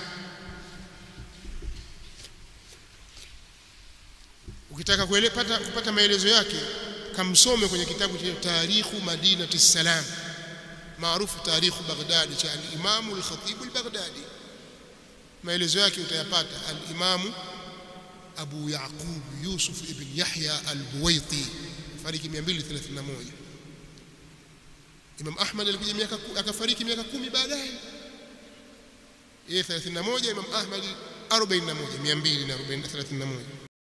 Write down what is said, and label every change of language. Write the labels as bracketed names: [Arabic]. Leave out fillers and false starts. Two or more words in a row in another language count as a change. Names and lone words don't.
[Swahili] Ukitaka kupata maelezo yake, kamsome kwenye kitabu cha Tarikhu Madinati Salam, maarufu Tarikhu Baghdad cha al-Imam al-Khatib al-Baghdadi. Maelezo yake utayapata. Al-Imam Abu Yaqub Yusuf ibn Yahya al-Buwaiti, fariki 231. Imam Ahmad alikuja akafariki miaka 10 baadaye, yeye 31, Imam Ahmad 41, 231.